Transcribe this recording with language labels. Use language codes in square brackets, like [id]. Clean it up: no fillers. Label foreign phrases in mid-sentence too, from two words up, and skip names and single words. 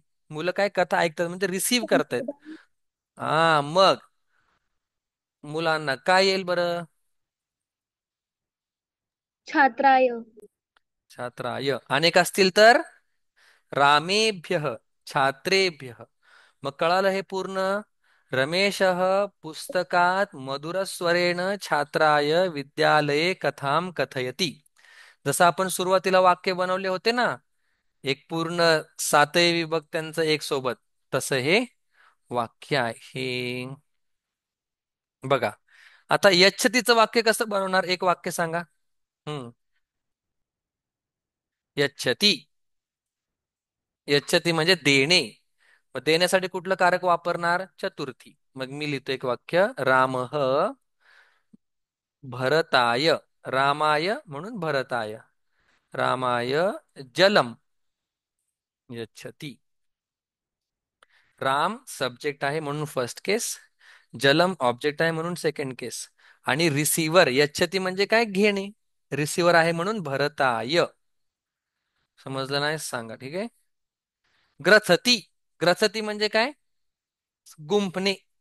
[mr] मुलं काय कथा ऐकतात म्हणजे रिसीव्ह करतायत. हा, मग मुलांना काय येईल बरं? छात्राय. छात्राय. अनेक असतील तर रामेभ्य, छात्रेभ्य. मग कळालं हे पूर्ण? रमेश पुस्तकात [sa] मधुरस्वरेण छात्राय विद्यालये कथाम कथयति. [mr] जसं आपण सुरुवातीला वाक्य बनवले होते ना, एक पूर्ण सातही विभक्त्यांचं एक सोबत, तसं हे वाक्य आहे. बघा. आता यच्छतीचं वाक्य कसं बनवणार? एक वाक्य सांगा. हम्म. यच्छती. यच्छती म्हणजे देणे. मग देण्यासाठी कुठलं कारक वापरणार? चतुर्थी. मग मी लिहितो एक वाक्य. [sa] रामः भरताय. रामाय म्हणून भरताय. रामाय जलम यच्छती. [mr] राम सब्जेक्ट आहे म्हणून [en] first case. [mr] जलम ऑब्जेक्ट आहे म्हणून [en] second case. [mr] आणि रिसिव्हर यच्छती म्हणजे काय? घेणे. रिसिव्हर आहे म्हणून भरताय. समजलं नाही? सांगा. ठीक आहे. ग्रथती. ग्रथती म्हणजे काय? गुंफणे.